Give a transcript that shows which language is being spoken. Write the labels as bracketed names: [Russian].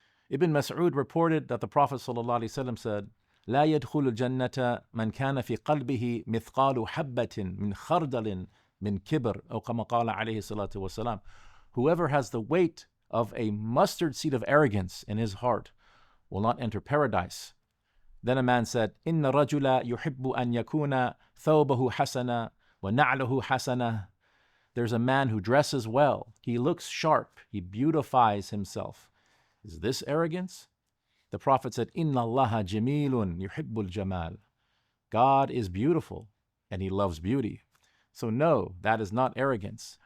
[Arabic] Ibn Mas'ud reported that the Prophet ﷺ said, لا يدخل الجنة من كان في قلبه مثقال حبة من خردل من كبر أو كما قال عليه الصلاة والسلام. [English] Whoever has the weight of a mustard seed of arrogance in his heart will not enter paradise. [Arabic] Then a man said, إن رجل يحب أن يكون ثوبه حسنا ونعله حسنة. [English] There's a man who dresses well. He looks sharp. He beautifies himself. Is this arrogance? The Prophet said, Inna Allaha jamilun yuhibbul jamal. God is beautiful and he loves beauty. So no, that is not arrogance.